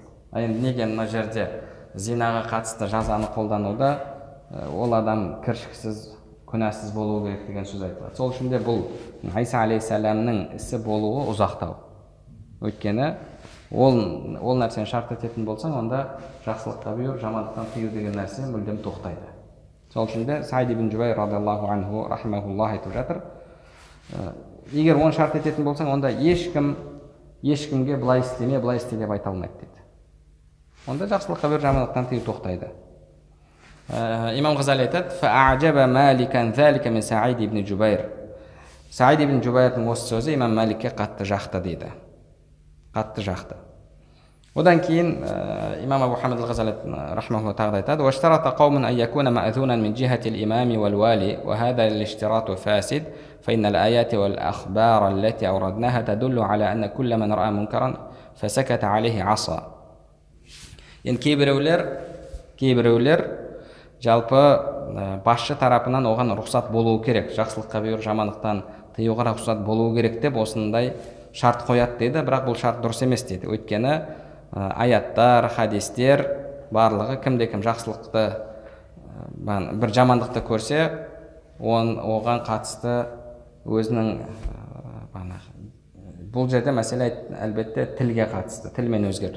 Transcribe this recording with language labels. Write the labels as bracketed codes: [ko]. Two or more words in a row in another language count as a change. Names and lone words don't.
[kk] Енді неге мына жерде зинаға қатысты жазаны қолдануда ол адам кіршіксіз, күнәсіз болуы керек деген сөз айтылады. Сол үшін де бұл Айса алейхиссаламның ісі болуы ұзақтау. Өйткені ол нәрсені шарт ететін болсаң, онда жақсылыққа бұйырып, жамандықтан тыю деген нәрсе мүлдем тоқтайды. Сол үшін де Саид ибн Жубайр [ar] رضي الله عنه [kk] рахимахуллах айтып жатыр, егер оны шарт ететін болсаң, онда ешкімге былай істеме, былай істе деп айта алмайды дейді. Онда жақсылыққа бұйырып, жамандықтан тыю тоқтайды. Имам Ғазали айтады: [ar] "فأعجب مالكا ذلك من سعيد بن جبير." [kk] Саид ибн Жубайрдың осы сөзі имам Маликке қатты жақты дейді. Қатты жақты. Одан кейін имам Абу Хамид ал-Ғазали рахмахуллах тағы айтады: [ar] "واشترط قوم أن يكون مأذونا من جهة الإمام والوالي وهذا الاشتراط فاسد فإن الآيات والأخبار التي أوردناها تدل على أن كل من رأى منكرا فسكت عليه عصى." [kk] Енді кейбіреулер жалпы басшы тарапынан оған рұқсат болуы керек, жақсылыққа бұйырып, жамандықтан тыюға рұқсат болуы керек деп осындай шарт қояды дейді. Бірақ бұл шарт дұрыс емес дейді. Өйткені аяттар, хадистер барлығы кімде-кім жақсылықты бір жамандықты көрсе, оған қатысты өзінің бұл жерде мәселе әлбетте тілге қатысты, тілмен өзгерту.